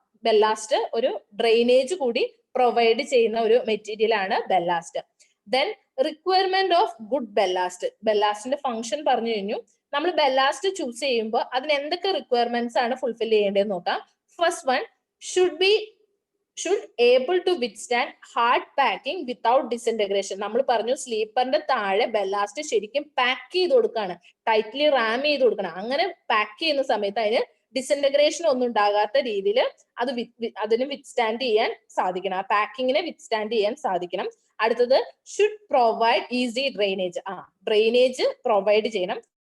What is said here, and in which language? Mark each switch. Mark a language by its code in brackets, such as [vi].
[ml] Ballast ഒരു drainage കൂടി provide ചെയ്യുന്ന ഒരു മെറ്റീരിയൽ ആണ് ballast. [en] Then requirement of good ballast. [ml] ബെല്ലാസ്റ്റിന്റെ function പറഞ്ഞു കഴിഞ്ഞു. നമ്മൾ ബെല്ലാസ്റ്റ് ചൂസ് ചെയ്യുമ്പോൾ അതിന് എന്തൊക്കെ റിക്വയർമെന്റ്സ് ആണ് ഫുൾഫിൽ ചെയ്യേണ്ടതെന്ന് നോക്കാം. [en] First one, should able to withstand hard packing without disintegration. [ml] നമ്മൾ പറഞ്ഞു സ്ലീപ്പറിന്റെ താഴെ ബെല്ലാസ്റ്റ് ശരിക്കും പാക്ക് ചെയ്ത് കൊടുക്കുകയാണ്, ടൈറ്റ്ലി റാം ചെയ്ത് കൊടുക്കണം. അങ്ങനെ പാക്ക് ചെയ്യുന്ന സമയത്ത് അതിന് ഡിസിന്റഗ്രേഷൻ ഒന്നും ഉണ്ടാകാത്ത രീതിയിൽ അതിന് വിത്ത്സ്റ്റാൻഡ് ചെയ്യാൻ സാധിക്കണം, ആ പാക്കിങ്ങിനെ വിത്ത്സ്റ്റാൻഡ് ചെയ്യാൻ സാധിക്കണം. [en] അടുത്തത്, should provide easy drainage. Drainage provide ചെയ്യണം.